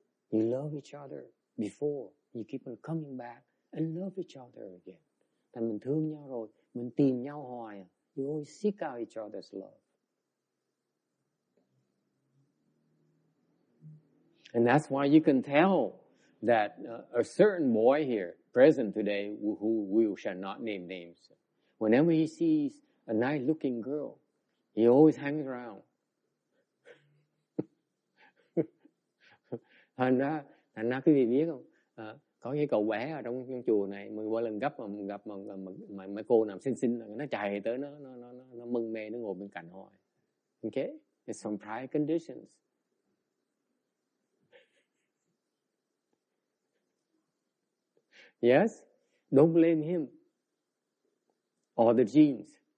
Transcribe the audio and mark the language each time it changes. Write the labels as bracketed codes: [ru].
[en] You love each other before, you keep on coming back and love each other again. [vi] Thành mình thương nhau rồi, mình tìm nhau hoài. [en] You always seek out each other's love. And that's why you can tell that a certain boy here, present today, who we shall not name names, whenever he sees a nice-looking girl, he always hangs around. [vi] Thành ra quý vị biết không? Có cái cậu bé ở trong chùa này, mỗi lần gặp mà mấy cô nào xinh nó chạy tới nó mân mê, nó ngồi bên cạnh hoài. [en] Okay? It's from prior conditions. Yes? Don't blame him or the genes.